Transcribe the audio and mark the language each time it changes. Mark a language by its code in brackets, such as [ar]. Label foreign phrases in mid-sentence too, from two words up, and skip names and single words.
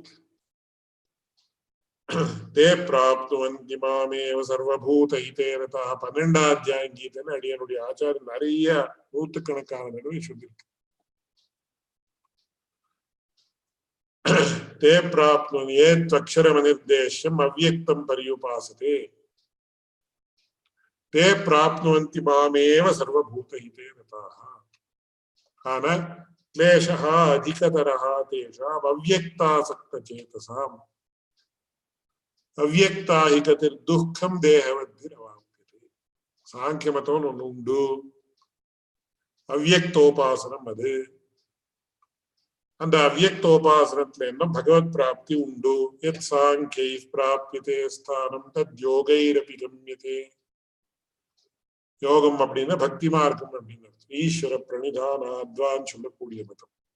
[sa] ते प्राप्नुवन्ति मामेव सर्वभूत हिते रताः [ta] 12ஆம் அத்தியாயம் கீதைன்னு அடியனுடைய ஆச்சாரியன் நிறைய நூற்றுக்கணக்கான நினைவு சொல்லியிருக்கு. [sa] ते प्राप्नुवन्ति यत्त्वक्षरमनिर्देश्यम् अव्यक्तं पर्युपासते ते प्राप्नुवन्ति मामेव सर्वभूतहिते रताः. ஆனா क्लेशः अधिकतरः तेषाम् अव्यक्तासक्तचेतसाम् अव्यक्ता हि गतिर्दुःखं देहवद्भिरवाप्यते. [ta] சாங்கியமத்தம்னு ஒண்ணு உண்டு, அவ்யக்தோபாசனம் அது. அந்த அவ்யக்தோபாசனத்துல என்ன பகவத் பிராப்தி உண்டு. [sa] यत् साङ्ख्यैः प्राप्यते स्थानं तत् योगैरपि गम्यते. [ta] யோகம் அப்படின்னா பக்தி மார்க்கம் அப்படின்னு ஈஸ்வர பிரணிதானாத்வான்னு சொல்லக்கூடிய மதம்.